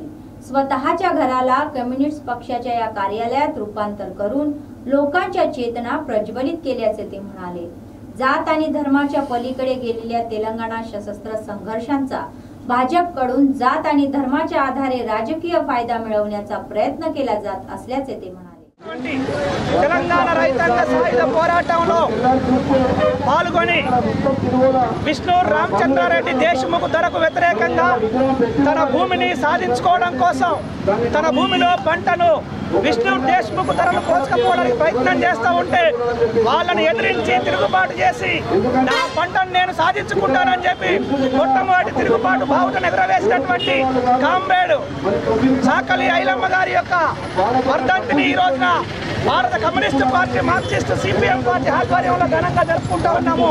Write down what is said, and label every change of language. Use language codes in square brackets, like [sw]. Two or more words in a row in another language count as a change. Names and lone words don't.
[mr] स्वतःच्या घराला कम्युनिस्ट पक्षाच्या या कार्यालयात रूपांतर करून लोकांच्या चेतना प्रज्वलित केल्याचे ते म्हणाले. जात आणि धर्माच्या पलीकडे गेलेल्या तेलंगणा सशस्त्र संघर्षांचा भाजपकडून जात आणि धर्माच्या आधारे राजकीय फायदा मिळवण्याचा प्रयत्न केला जात असल्याचे ते म्हणाले. [te] తెలంగాణ రైతాంగ సాయుధ పోరాటంలో పాల్గొని విష్ణు రామచంద్రారెడ్డి దేశముఖ్ ధరకు వ్యతిరేకంగా తన భూమిని సాధించుకోవడం కోసం తన భూమిలో పంటను విష్ణు దేశముఖ్ ధరను కోసుకపోవడానికి ప్రయత్నం చేస్తూ ఉంటే వాళ్ళని ఎదిరించి తిరుగుబాటు చేసి నా పంటను నేను సాధించుకుంటానని చెప్పి మొట్టమొదటి తిరుగుబాటు బావుటను ఎగురవేసినటువంటి కామ్రేడ్ చాకలి ఐలమ్మ గారి యొక్క వర్ధంతిని ఈ రోజున భారత కమ్యూనిస్టు పార్టీ మార్క్సిస్ట్ సిపిఎం పార్టీ ఆధ్వర్యంలో ఘనంగా జరుపుకుంటూ ఉన్నాము.